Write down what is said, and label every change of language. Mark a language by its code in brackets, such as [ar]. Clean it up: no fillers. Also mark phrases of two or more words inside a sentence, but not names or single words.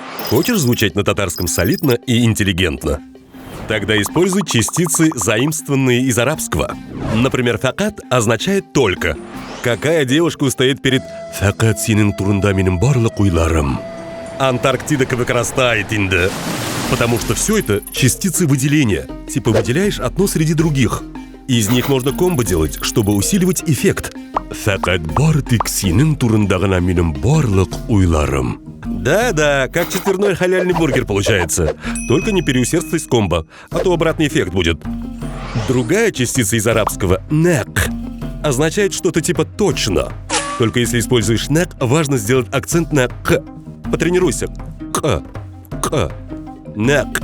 [ru] Хочешь звучать на татарском солидно и интеллигентно? Тогда используй частицы, заимствованные из арабского. Например, «факат» означает «только». Какая девушка устоит перед [tt] «факат синин турында минем барлык уйларым»? [ru] Антарктида вырастает инде. Потому что все это частицы выделения. Типа выделяешь одно среди других. Из них можно комбо делать, чтобы усиливать эффект. [tt] «Факат бартик синин турында минем барлык уйларым». [ru] Да-да, как четверной халяльный бургер получается. Только не переусердствуй с комбо, а то обратный эффект будет. Другая частица из арабского «нек» означает что-то типа «точно». Только если используешь «нек», важно сделать акцент на «к». Потренируйся. «К». «К». «Нек».